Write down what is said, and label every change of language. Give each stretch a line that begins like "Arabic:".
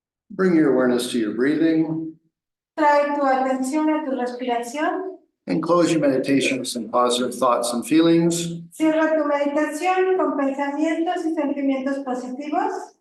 English: Bring your awareness to your breathing
Spanish: Trae tu atención a tu respiración.
English: and close your meditation with some positive thoughts and feelings.
Spanish: Cierra tu meditación con pensamientos y sentimientos positivos.